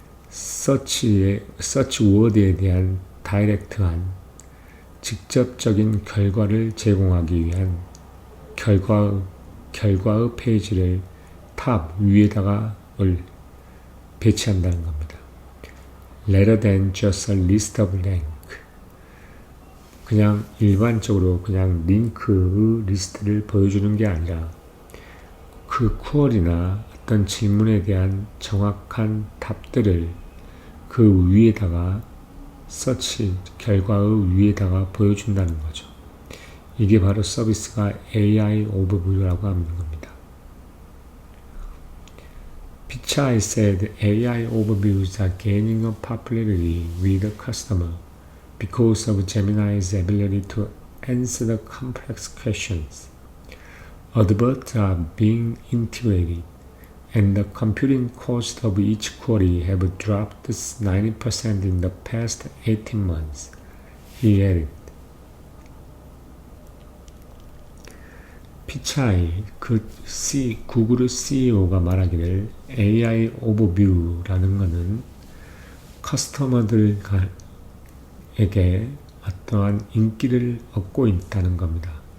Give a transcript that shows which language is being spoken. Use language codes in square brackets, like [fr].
[ko] 서치 워드에 대한 다이렉트한 직접적인 결과를 제공하기 위한 결과의 페이지를 탑 위에다가 배치한다는 겁니다. [en] Rather than just a list of link. [ko] 그냥 일반적으로 그냥 링크의 리스트를 보여주는 게 아니라 그 쿼리나 어떤 질문에 대한 정확한 답들을 그 위에다가 서치 결과의 위에다가 보여준다는 거죠. 이게 바로 서비스가 AI 오버뷰라고 하는 겁니다. [en] Pichai said AI overviews are gaining a popularity with the customer because of Gemini's ability to answer the complex questions. Adverts are being integrated, and the computing cost of each query have dropped 90% in the past 18 months, he added. [ko] 피차이, 구글의 CEO가 말하기를 AI 오버뷰라는 것은 커스터머들에게 어떠한 인기를 얻고 있다는 겁니다.